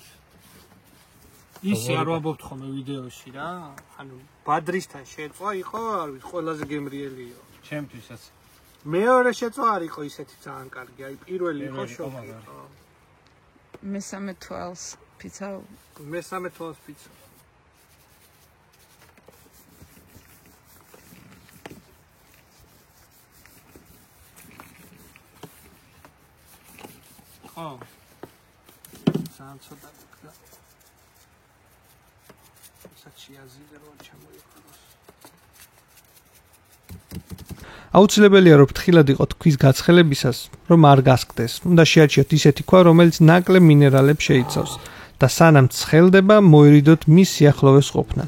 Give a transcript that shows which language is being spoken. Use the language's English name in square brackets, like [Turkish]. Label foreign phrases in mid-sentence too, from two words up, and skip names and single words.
[Georgian] ისე არ ვამბობთ ხოლმე ვიდეოში რა. ანუ ბადრისთან შეწვა იყო, არ ვიცი, ყველაზე გემრიელიო. ჩემთვისაც. მეორე შეწვა არ იყო ისეთი ძალიან კარგი. აი, პირველი იყო შოკი. მესამე თვალს პიცა. მესამე თვალს პიცა. [English] Oh. Sounds so bad. [Georgian] აუცილებელია რომ ფრთხილად იყოთ ქვის გაცხელებისას, რომ არ გასკდეს. უნდა შეარჩიოთ ისეთი ქვა, რომელიც ნაკლებ მინერალებს შეიცავს და სანამ ცხელდება, მოერიდოთ მის სიახლოვეს ყოფნას.